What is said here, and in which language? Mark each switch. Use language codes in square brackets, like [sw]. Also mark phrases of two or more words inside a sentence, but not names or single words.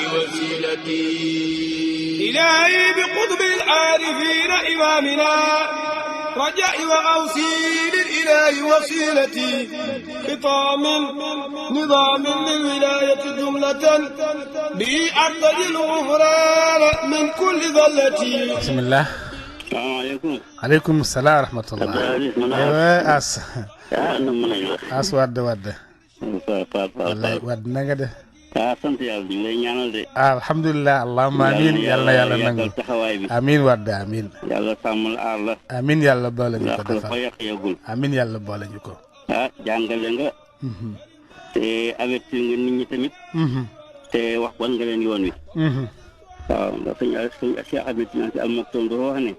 [ar] وسيلتي إلهي بقطب العارفين إمامنا رجائي وغوثي للإله وسيلتي خطام نظام للولاية جملة به أرتجي الغفران من كل ذلتي بسم الله السلام عليكم. عليكم السلام ورحمة الله. أيوة أس ود والله ود نجده. [wo] sant yàlla di lay ñaanal de. [ar] الحمد لله اللهم آمين يلا يلا نعم. آمين ود آمين. [wo] yàlla sàmmal aar la. [ar] آمين يلا [wo] boole ñu ko defal. yàqul. آمين yàlla boole ñu ko. jàngale nga. te avertir nga nit ñi tamit. te wax wan nga leen yoon wi. waaw ndax suñu Cheikh Ahmed Tidiane Al Maktoum dafa wax ne.